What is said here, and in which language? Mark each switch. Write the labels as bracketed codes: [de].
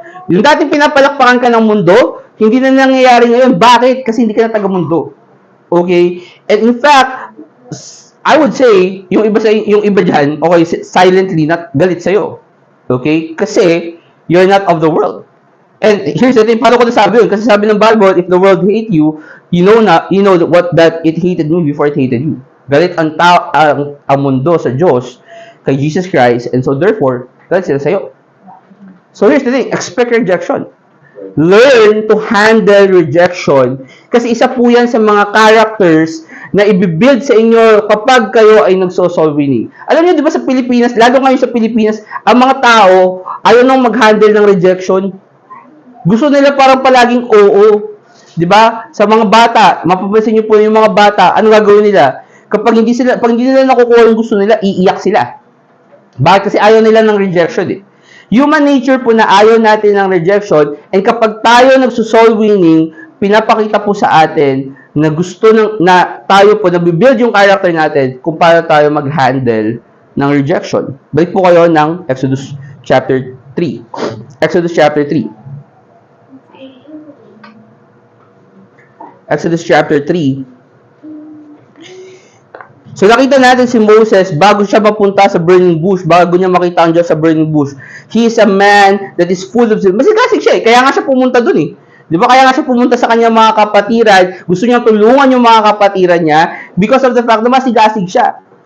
[tl] Yung dating pinapalakpakan ka ng mundo, hindi na nangyayari ngayon. Bakit? Kasi hindi ka na taga-mundo. Okay? [en] And in fact, I would say, [tl] yung iba dyan, [en] okay, silently, not [tl] galit sa'yo. [en] Okay? Kasi, you're not of the world. And here's the thing, [tl] paano ko nasabi yun? Kasi sabi ng Bible, [en] if the world hate you, you know that it hated me before it hated you. [tl] Galit ang mundo sa Diyos, kay Jesus Christ, [en] and so therefore, [tl] galit sila sa'yo. [en] So here's the thing, expect rejection. Learn to handle rejection. [tl] Kasi isa po yan sa mga characters na ibibuild sa inyo kapag kayo ay nagso-soul winning. Alam niyo, di ba sa Pilipinas, lalo ngayon sa Pilipinas, ang mga tao ayaw nang mag-handle ng rejection. Gusto nila parang palaging oo. 'Di ba? Sa mga bata, mapapansin niyo po yung mga bata, ano gagawin nila? Pag hindi nila nakukuha yung gusto nila, iiyak sila. Bakit? Kasi ayaw nila ng rejection eh. [en] Human nature [tl] po na ayaw natin ng rejection, and kapag tayo nagso-soul winning, pinapakita po sa atin na gusto na tayo po, nabibuild yung character natin kung paano tayo mag-handle ng rejection. Balik po kayo ng Exodus chapter 3. Exodus chapter 3. Exodus chapter 3. So nakita natin si Moses bago siya mapunta sa burning bush, bago niya makita ang Diyos sa burning bush. [en] He is a man that is full of sin. [tl] Masigasig siya eh. Kaya nga siya pumunta dun eh. Di ba? Kaya nga siya pumunta sa kanyang mga kapatiran. Gusto niya tulungan yung mga kapatiran niya [en] because of the fact [tl] na masigasig siya.